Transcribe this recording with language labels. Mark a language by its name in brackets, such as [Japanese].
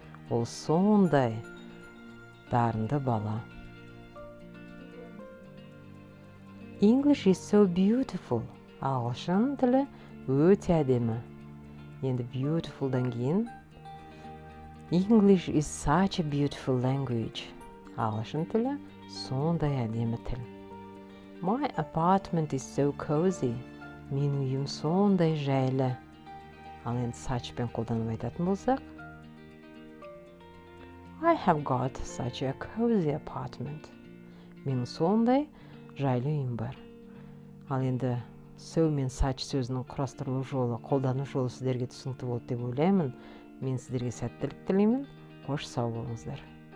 [Kazakh] Ол сондай дарынды бала. [English] English is so beautiful. [Kazakh] Ағылшын тілі өте әдемі. Енді beautifulдан кейін [English] English is such a beautiful language. [Kazakh] Ағылшын тілі сондай әдемі тіл. [English] My apartment is so cozy. [Kazakh] Менің үйім сондай жайлы. Ал енді suchпен қолданып айтатын болсақ, [English] I have got such a cozy apartment. [Kazakh] Менің сондай жайлы үйім бар. Ал енді so мен such сөзінің құрастырылу жолы, қолдану жолы сіздерге түсінікті болды деп ойлаймын. Мен сіздерге сәттілік тілеймін. Қош сау болыңыздар.